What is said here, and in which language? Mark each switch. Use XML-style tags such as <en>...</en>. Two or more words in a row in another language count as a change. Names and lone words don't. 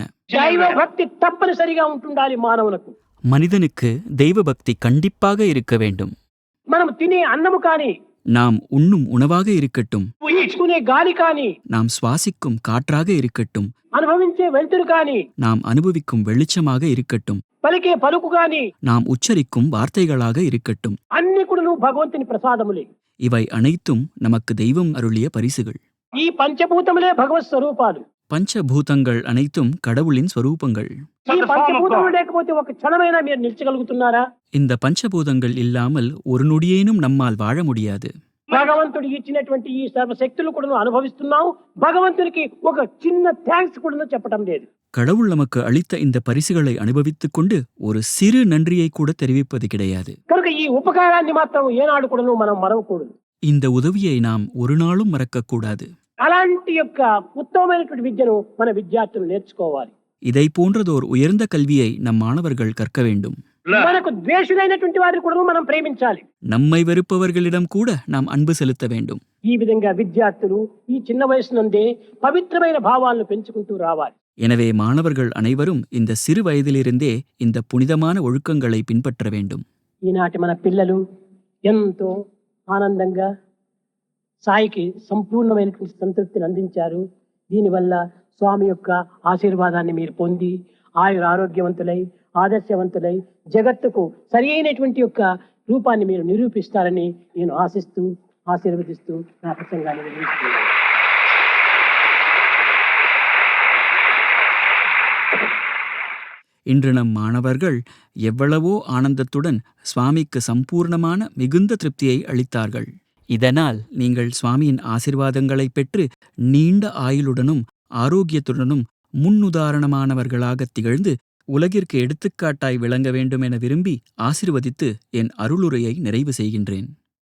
<te>దైవ భక్తి తప్పనిసరిగా ఉంటుండాలి మానవులకు.</te> <ta>மனிதனுக்கு தெய்வ பக்தி கண்டிப்பாக இருக்க வேண்டும்.</ta> <te>మనం తినే అన్నము కానీ,</te> <ta>நாம் உண்ணும் உணவாக இருக்கட்டும்,</ta> <te>పీల్చుకునే గాలి కానీ,</te> <ta>நாம் சுவாசிக்கும் காற்றாக இருக்கட்டும்,</ta> <te>అనుభవించే వెలుతురు కానీ,</te> <ta>நாம் அனுபவிக்கும் வெளிச்சமாக இருக்கட்டும்,</ta> <te>పలికే పలుకు కానీ,</te> <ta>நாம் உச்சரிக்கும் வார்த்தைகளாக இருக்கட்டும்,</ta> <te>అన్ని కూడా భగవంతుని ప్రసాదములే.</te> <ta>இவை அனைத்தும் நமக்கு தெய்வம் அருளிய பரிசுகள்.</ta> <te>ఈ పంచభూతములే భగవత్ స్వరూపాలు.</te> <ta>பஞ்சபூதங்கள் அனைத்தும் கடவுளின் ஸ்வரூபங்கள்.</ta> <te>ఈ పంచభూతములు లేకపోతే ఒక క్షణమైనా మీరు నిలిచగలుగుతున్నారా?</te> <ta>இந்த பஞ்சபூதங்கள் இல்லாமல் ஒரு நொடியேனும் நம்மால் வாழ முடியாது.</ta> <te>భగవంతుడు ఇచ్చినటువంటి ఈ సర్వశక్తులు కూడా అనుభవిస్తున్నాం. భగవంతునికి ఒక చిన్న థ్యాంక్స్ కూడా చెప్పడం లేదు.</te> <ta>கடவுள் நமக்கு அளித்த இந்த பரிசுகளை அனுபவித்துக் கொண்டு ஒரு சிறு நன்றியை கூட தெரிவிப்பது கிடையாது.</ta> <te>కనుక ఈ ఉపకారాన్ని మాత్రం ఏనాడు కూడా మనం మరవకూడదు.</te> <ta>இந்த உதவியை நாம் ஒரு நாளும் மறக்கக்கூடாது.</ta> <te>అలాంటి యొక్క ఉత్తమమైనటువంటి విద్యను మన విద్యార్థులు నేర్చుకోవాలి.</te> <ta>இதை போன்றதோர் உயர்ந்த கல்வியை நம் மாணவர்கள் கற்க வேண்டும்.</ta> <te>మనకు ద్వేషులైనటువంటి వారిని కూడా మనం ప్రేమించాలి.</te> <ta>நம்மை வெறுப்பவர்களிடம் கூட நாம் அன்பு செலுத்த வேண்டும்.</ta> <te>ఈ విధంగా విద్యార్థులు ఈ చిన్న వయసు నుండే పవిత్రమైన భావాలను పెంచుకుంటూ రావాలి.</te> <ta>எனவே மாணவர்கள் அனைவரும் இந்த சிறு வயதிலிருந்தே இந்த புனிதமான ஒழுக்கங்களை பின்பற்ற வேண்டும்.</ta> <te>ఈనాటి మన పిల్లలు ఎంతో ఆనందంగా సాయికి సంపూర్ణమైనటువంటి సంతృప్తిని అందించారు. దీనివల్ల స్వామి యొక్క ఆశీర్వాదాన్ని మీరు పొంది ఆయుర ఆరోగ్యవంతులై, ఆదర్శవంతులై, జగత్తుకు సరి అయినటువంటి యొక్క రూపాన్ని మీరు నిరూపిస్తారని నేను ఆశిస్తూ, ఆశీర్వదిస్తూ నా ప్రసంగాన్ని ముగిస్తున్నాను.</te> <ta>இன்று நம் மாணவர்கள் எவ்வளவோ ஆனந்தத்துடன் சுவாமிக்கு சம்பூர்ணமான மிகுந்த திருப்தியை அளித்தார்கள். இதனால் நீங்கள் சுவாமியின் ஆசீர்வாதங்களைப் பெற்று நீண்ட ஆயுளுடனும் ஆரோக்கியத்துடனும் முன்னுதாரணமானவர்களாக திகழ்ந்து உலகிற்கு எடுத்துக்காட்டாய் விளங்க வேண்டும் என விரும்பி ஆசீர்வதித்து என் அருளுரையை நிறைவு செய்கின்றேன்.</ta>